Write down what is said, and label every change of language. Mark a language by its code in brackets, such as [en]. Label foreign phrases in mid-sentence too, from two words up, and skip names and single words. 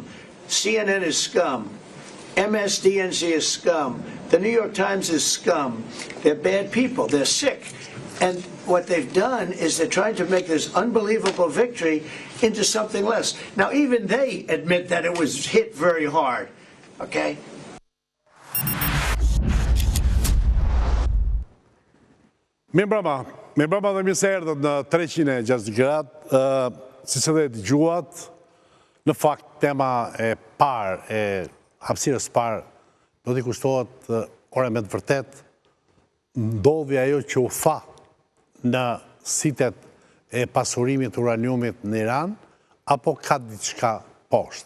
[en] CNN is scum. MSDNC is scum. The New York Times is scum. They're bad people. They're sick. And what they've done is they're trying to make this unbelievable victory into something less. Now, even they admit that it was hit very hard. Okay? [sq] Mirëmbrëma dhe mirë se erdhët në 360 gradë, si se dhe dëgjuat, në fakt tema e parë, e hapësirës parë, do t'i kushtohet ore me të vërtet, ndodhi ajo që u fa në sitet e pasurimit uraniumit në Iran, apo ka diçka poshtë.